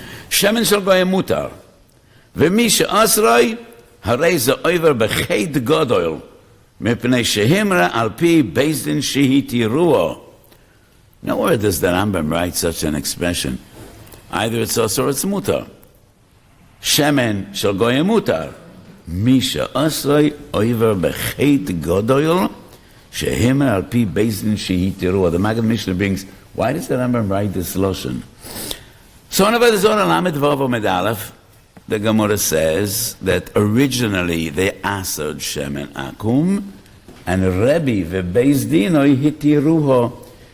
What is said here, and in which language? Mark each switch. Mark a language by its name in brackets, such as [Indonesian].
[Hebrew] שמן של גוי מותר, ומי שאסרוי, הרי זה עובר בחטא גדול, מפני שהמרה על פי בית דין שהתירוהו. [English] Nowhere does the Rambam write such an expression. Either it's us or it's mutar. [Hebrew] שמן של גוי מותר, מי שאסרוי עובר בחטא גדול, שהמרה על פי בית דין שהתירוהו. [English] The Maggid Mishnah brings, why does the Rambam write this lashon? So in the Zohar Lamed Vav Amud Aleph, the Gemara says that originally they asked Shemen Akum, and Rebbe veBeis Dinoi hitiruho.